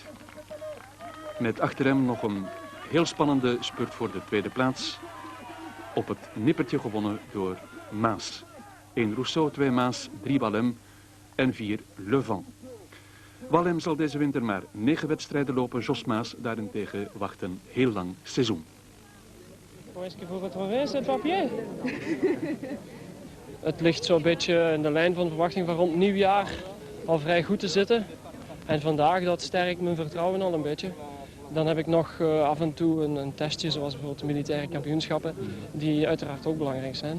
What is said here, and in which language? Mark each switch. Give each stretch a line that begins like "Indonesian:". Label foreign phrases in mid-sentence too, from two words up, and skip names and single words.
Dutch: Met achter hem nog een heel spannende spurt voor de tweede plaats. Op het nippertje gewonnen door Maas. 1 Rousseau, 2 Maas, 3 Wallem en 4 Le Vent. Wallem zal deze winter maar 9 wedstrijden lopen. Jos Maas daarentegen wacht een heel lang seizoen.
French: Est-ce qu'il faut retrouver ce papier?
Dutch: Het ligt zo'n beetje in de lijn van verwachting van rond nieuwjaar al vrij goed te zitten. En vandaag dat sterkt mijn vertrouwen al een beetje. Dan heb ik nog af en toe een testje, zoals bijvoorbeeld de militaire kampioenschappen, die uiteraard ook belangrijk zijn.